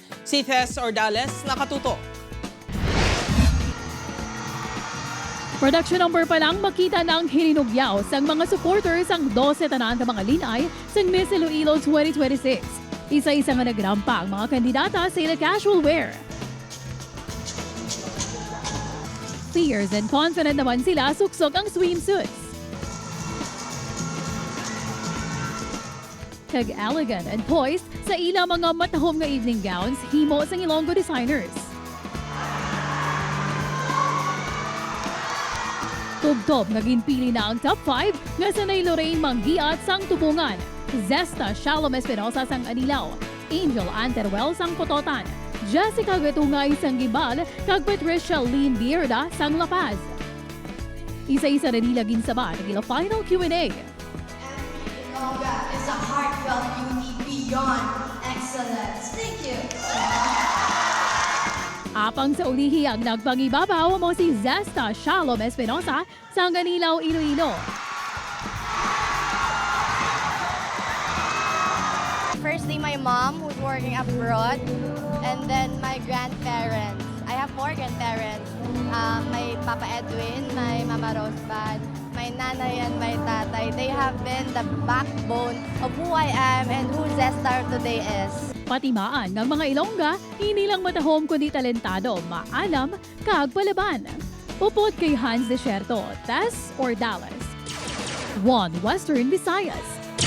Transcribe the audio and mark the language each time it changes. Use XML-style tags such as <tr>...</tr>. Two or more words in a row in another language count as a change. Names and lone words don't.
<hil>Si Tess Ordales nakatuto. Production number pa lang makita ng hininugyaw sang mga supporters ang 12 tanan ka mga linay sang Miss Iloilo 2026. Isa-isa nga nagrampa ang mga kandidata sa ila casual wear.</hil> <en>Fierce and confident</en> <hil>naman sila suksok ang swimsuits. Kag</hil> <en>elegant and poised</en> <hil>sa ila mga matahom nga evening gowns himo sang Ilonggo designers. Tubtob nga ginpili na ang top 5 nga sanay Lorraine Manggiat sang Tubungan, Zesta Shalom Espinosa sang Anilaw, Angel Anteruel sang Pototan, Jessica Gatungay sang Gibal, kag Patricia Lynn Bierda sang La Paz. Isa-isa na nila ginsaban ang ila final Q&A.</hil> <en>Ilongga is a heartfelt beauty beyond excellence. Thank you.</en> <hil>Apang sa ulihi ang nagpangibabaw mo si Zesta Shalom Espinosa sa Anilaw, Iloilo.</hil> <en>Firstly, my mom who's working abroad, and then my grandparents. I have 4 grandparents. My Papa Edwin, my Mama Rosebud, my nanay and my tatay. They have been the backbone of who I am and who Zestar today is.</en> <hil>Patimaan ng mga Ilongga, hindi lang matahom kundi talentado, maalam, kag palaban. Upot kay Hans Desierto, Tess Ordales.</hil> <en>One Western Visayas.</en>